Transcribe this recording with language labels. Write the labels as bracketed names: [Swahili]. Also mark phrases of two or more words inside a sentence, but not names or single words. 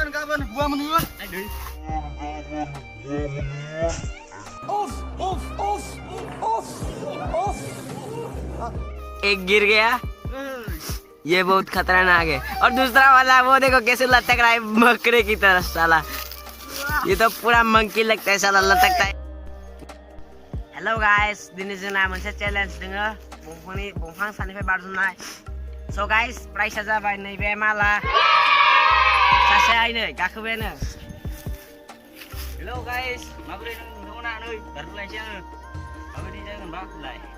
[Hindi] एक गिर गया ये बहुत खतरनाक है और दूसरा वाला वो देखो कैसे लटक रहा है बकरे की तरह साला ये तो पूरा मंकी लगता है साला लटकता है [English] hello guys [Bodo] दिनै जोंना मोनसे चेलेन्ज दोङो बंफां सानिफ्राय बारजुमनाय स गाइस प्राइसआ जाबाय नैबे माला सासे आइनै गाखोबायानो हेल' गाइस माबोरै नोंथांमोना नै बारजुमलायनोसै आङो माबायदि जागोन बा होनलाय